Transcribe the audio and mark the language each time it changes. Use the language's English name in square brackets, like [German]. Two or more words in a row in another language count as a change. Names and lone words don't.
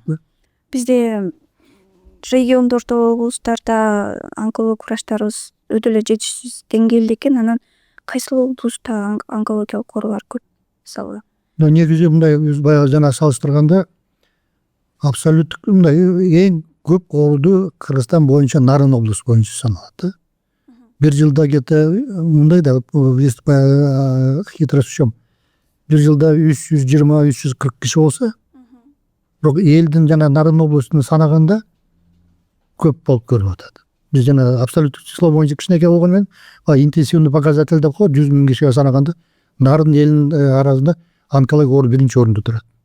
[Kyrgyz] Бизде региондордо, облустарда онколог врачтарыбыз өтө эле жетишсиз деңгээлде экен. Анан кайсы облуста онкологиялык оорулар көп, мисалы? Негизи мындай баягы жана салыштырганда абсолюттук мындай эң көп ооруду Кыргызстан боюнча Нарын облусу боюнча саналат да. Бир жылда где-то мындай да, [Russian] хитрость в чём? [Kyrgyz] Бир жылда 320-340 киши болсо, бирок элдин жана Нарын облусун санаганда көп болуп көрүнүп атат. Биз жана абсолюттук число боюнча кичинекей болгону менен [Russian] интенсивный показатель [Kyrgyz] деп коет, 100 000 кишиге санаганда Нарын элинин арасында онкология оору биринчи орунда турат.